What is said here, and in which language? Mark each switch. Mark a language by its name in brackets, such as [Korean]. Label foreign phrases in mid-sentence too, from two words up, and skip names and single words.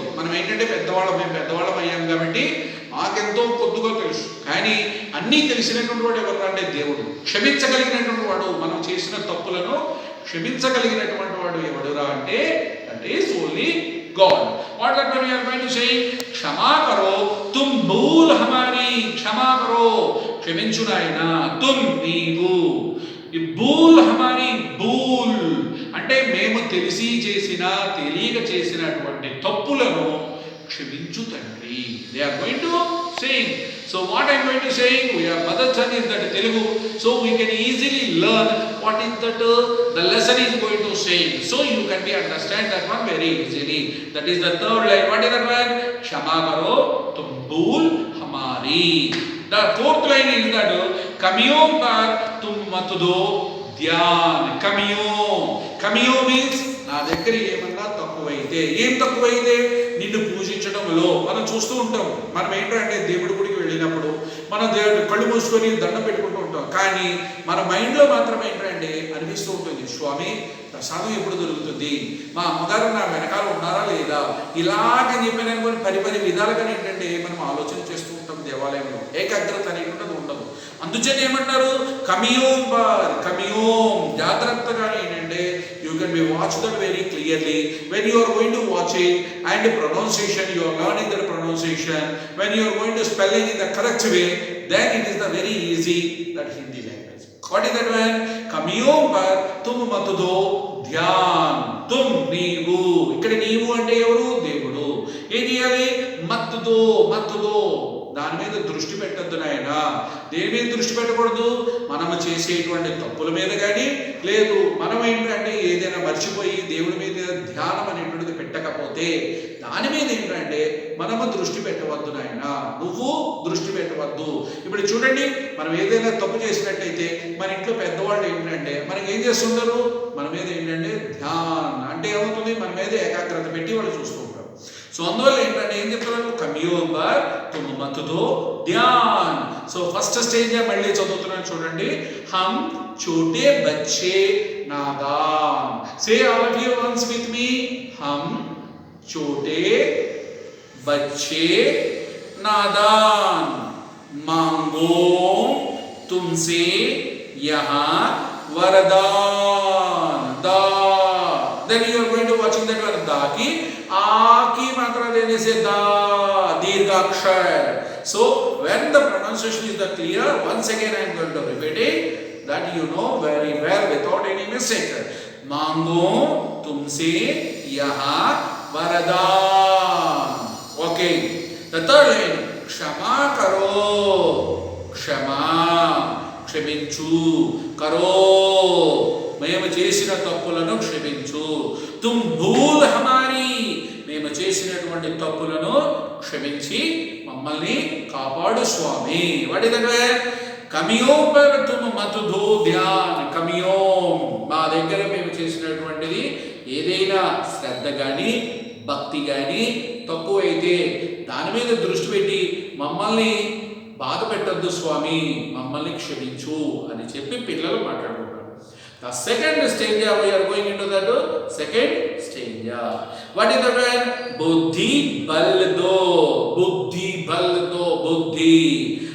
[Telugu] మనం ఏంటంటే మేము పెద్దవాళ్ళం అయ్యాం కాబట్టి మాకెంతో కొద్దిగా తెలుసు. కానీ అన్నీ తెలిసినటువంటి వాడు ఎవరు అంటే దేవుడు. క్షమించగలిగినటువంటి వాడు, మనం చేసిన తప్పులను క్షమించగలిగినటువంటి వాడు ఎవడురా అంటే [English] that is only God. What that we are going to say? [Hindi] क्षमा करो तुम भूल हमारी. क्षमा करो [Telugu] క్షమించు నాయనా. తుమ్ నీవు. [Hindi] ఈ भूल हमारी. [Telugu] భూల్ అంటే మేము తెలిసి చేసిన తెలియక చేసినటువంటి తప్పులను క్షమించు తండ్రి. [English] They are going to sing. So what I am going to say, we are mother tongue is that Telugu, so we can easily learn what is that the lesson is going to say. So you can be understand that one very easily. That is the third line. What is that one? [Hindi] क्षमा करो तुम भूल हमारी. [English] The fourth line is that [Hindi] कमियों पर तुम मत दो ध्यान. [Telugu] Kamiyo means నా దగ్గర ఏమన్నా తక్కువైతే. ఏం తక్కువైతే? నిన్ను పూజించడంలో. మనం చూస్తూ ఉంటాం. మనం ఏంటంటే దేవుడి గుడికి వెళ్ళినప్పుడు మన దేవుడు కళ్ళు మూసుకొని దండం పెట్టుకుంటూ ఉంటాం. కానీ మన మైండ్లో మాత్రం ఏంటంటే అనిపిస్తూ ఉంటుంది, స్వామి ప్రసాదం ఎప్పుడు దొరుకుతుంది, మా అమ్మగారు నా వెనకాల ఉన్నారా లేదా, ఇలాగని చెప్పిన పని విధాలుగా ఏంటంటే మనం ఆలోచన చేస్తూ ఉంటాం. దేవాలయంలో ఏకాగ్రత అనేటువంటిది ఉండదు. అందుచేత ఏమంటారు? [Hindi] कमियों बार. कमियों. [Telugu] జాగ్రత్తగా ఏంటంటే [English] you can be watch that very clearly when you are going to watch it, and pronunciation, you are learning the pronunciation. When you are going to spelling in the correct way, then it is the very easy that Hindi language. What is that one? [Hindi] कमियों पर तुम मतुदो ध्यान. [Telugu] Tum నీవు. ఇక్కడ నీవు అంటే ఎవరు? దేవుడు. ఏం చేయాలి? మత్తుదో. దాని మీద దృష్టి పెట్టద్దు నాయన. దేని మీద దృష్టి పెట్టకూడదు? మనము చేసేటువంటి తప్పుల మీద కానీ, లేదు మనం ఏంటంటే ఏదైనా మర్చిపోయి దేవుడి మీద ధ్యానం అనేటువంటిది పెట్టకపోతే దాని మీద ఏంటంటే మనము దృష్టి పెట్టవద్దు నాయన. నువ్వు దృష్టి పెట్టవద్దు. ఇప్పుడు చూడండి, మనం ఏదైనా తప్పు చేసినట్టయితే మన ఇంట్లో పెద్దవాళ్ళు ఏంటంటే మనకి ఏం చేస్తుంటారు? మన మీద ఏంటంటే ధ్యానం అంటే ఏమవుతుంది? మన మీద ఏకాగ్రత పెట్టి వాళ్ళు చూస్తూ ఉంటారు. సో అందువల్ల ఏంటంటే ఏం చెప్తున్నారు? [Hindi] कमियों बार तुम मत दो ध्यान. [Telugu] సో [English] first stage [Telugu] మళ్ళీ చదువుతున్నాను చూడండి. [Hindi] हम छोटे बच्चे नादान. [English] say all of you once with me. [Hindi] हम छोटे बच्चे नादान मांगो तुमसे यहाँ वरदान. दा. [English] Then you are going to watching that word da [Hindi] की आ की मात्रा देने से दा दीर्घाक्षर. [English] So when the pronunciation is the clear, once again I am going to repeat it that you know very well without any mistake. [Hindi] मांगो तुमसे यहाँ वरदान. [English] Okay. The third line. [Hindi] क्षमा करो. [Telugu] క్షమా. క్షమించు. కరో మేము చేసిన తప్పులను క్షమించు. [Hindi] तुम भूल हमारी [Telugu] మేము చేసినటువంటి తప్పులను క్షమించి మమ్మల్ని కాపాడు స్వామి. వాటి దగ్గర [Hindi] कमियों पर तुम मत दो ध्यान. [Telugu] కమియోం మా దగ్గర మేము చేసినటువంటిది ఏదైనా శ్రద్ధ కానీ భక్తి కానీ తక్కువైతే దాని మీద దృష్టి పెట్టి మమ్మల్ని బాధ పెట్టద్దు స్వామి, మమ్మల్ని క్షమించు అని చెప్పి పిల్లలు మాట్లాడుకుంటారు. [English] The second stage we are going into that second stage. What is the word? [Hindi] बुद्धि बल दो. बुद्धि बल दो. बुद्धि